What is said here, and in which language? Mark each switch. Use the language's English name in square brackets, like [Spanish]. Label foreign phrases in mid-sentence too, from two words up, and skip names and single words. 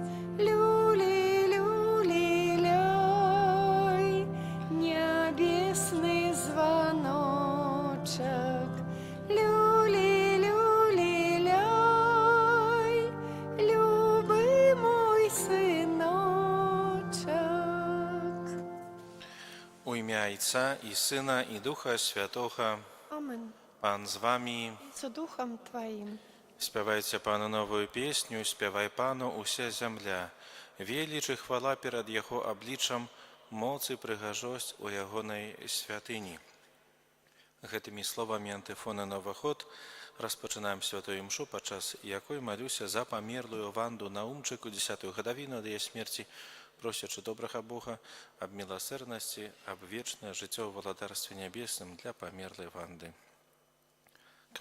[Russian] Люли, люли, ляй, небесный звоночек. Люли, люли, ляй, любый мой сыночек. [Ukrainian] У ім'я Отця і Сина, і Духа Святого. Amen. Пан з вами. З духом Твоїм. [Belarusian] Спявайте Пану новую песню, спявай Пану уся земля. [Ukrainian] Велич і хвала перед Його обличчям, [Belarusian] моц і пригажосць у Ягонай святыні. Гэтымі словамі антыфона на ўваход распачынаем святую імшу, падчас якой малюся за памерлую Ванду Наумчыку 10-ю гадавіну ад яе смерці, просячы добрага Бога аб міласэрнасці, аб вечнае жыццё ў валадарстве нябесным для памерлай Ванды.